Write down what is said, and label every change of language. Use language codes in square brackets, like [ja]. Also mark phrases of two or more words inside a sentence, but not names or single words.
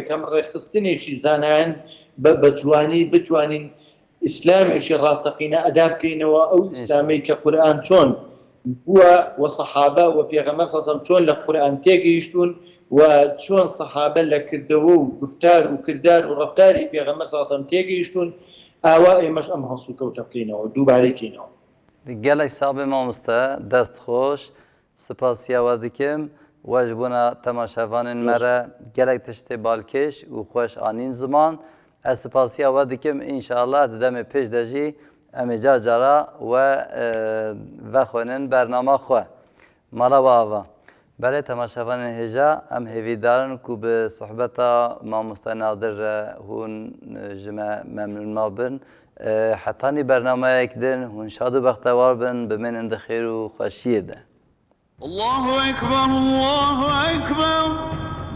[ckb] هەم ڕێخستنێکی زانایان بە جوانی بتوانین ئیسلامێکی ڕاستەقینە ئەدا بکەینەوە ئەو ئیسلامی کە قورئان چۆن بووە و سەحابە و پێغەمبەر سەڵسەڵەم چۆن لە قورئان تێگەیشتون و چۆن سەحابە لە کردەوە و گفتار و کردار و ڕەفتاری پێغەمبەر سەڵسەڵەم تێگەیشتون ئاوا ئێمەش ئەم هەڵسو کەوتە بکەینەوە دووبارەیکەینەوە [ku] gelek sabê mamoste dest xweş spasiyawe dikim we ji bona temaşevanên me re gelek tiştê balkêş û xweş anîn ziman ez spasiya we dikim înşallah di demê pêş de jî em ê car cara we vexwenin bernama xwe mala we ava belê temaşevanên hêja em hêvîdarin ku bi sohbeta mamoste Nadir re hûn ji me memnûn nabin حتانی برنامه‌یک دن هون شاد و بختیوار بن بمنن خیر و خوشیه ده [ar] الله أكبر الله أكبر